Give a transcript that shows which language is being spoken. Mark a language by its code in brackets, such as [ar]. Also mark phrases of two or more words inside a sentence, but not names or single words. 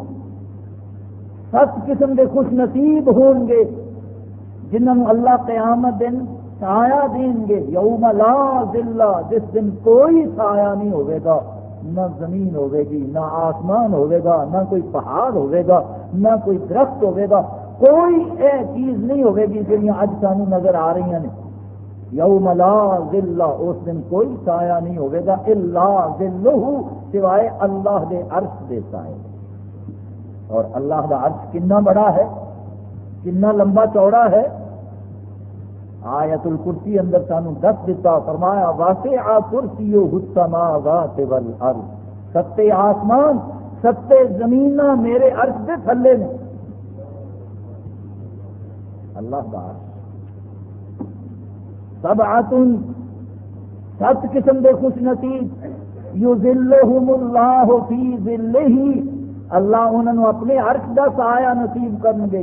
[pa] 7 قسم کے خوش نصیب ہوں گے جنہوں اللہ قیامت دن سایہ دیں گے. [ar] یوم لا ظل [pa] جس دن کوئی سایہ نہیں ہوئے گا. نہ زمین ہوئے گی نہ آسمان ہوئے گا نہ کوئی پہاڑ ہوئے گا نہ کوئی درخت ہوئے گا. کوئی چیز نہیں ہوئے گی جنہیں اج سانو نظر آ رہی ہیں. [ar] یوم لا ظل [pa] اس دن کوئی سایہ نہیں ہوئے گا [ar] الا ظلہ [pa] سوائے اللہ دے عرش دے سائے. اور اللہ دا عرش کتنا بڑا ہے کتنا لمبا چوڑا ہے. آیت الکرسی اندر سانو دس دیتا فرمایا [ar] واسع کرسیہ السماوات والارض. [pa] 7 آسمان 7 زمیناں میرے عرش دے تھلے نے. اللہ دا عرش. 7 قسم دے خوش نصیب [ar] یظلہم اللہ فی ظلہ [pa] اللہ انہوں اپنے عرش دا سایہ نصیب کریں گے.